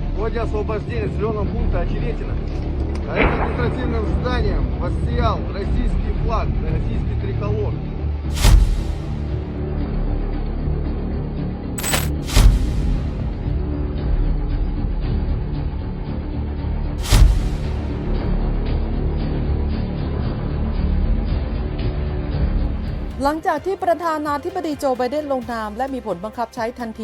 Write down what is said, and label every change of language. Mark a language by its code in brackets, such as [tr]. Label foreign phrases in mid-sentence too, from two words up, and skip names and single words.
[ru] ходе освобождения населенного пункта Очеретино. А административным зданием воссиял российский флаг, российский триколор. [th] หลังจากที่ประธานาธิบดีโจไบเดนลงนามและมีผลบังคับใช้ทันที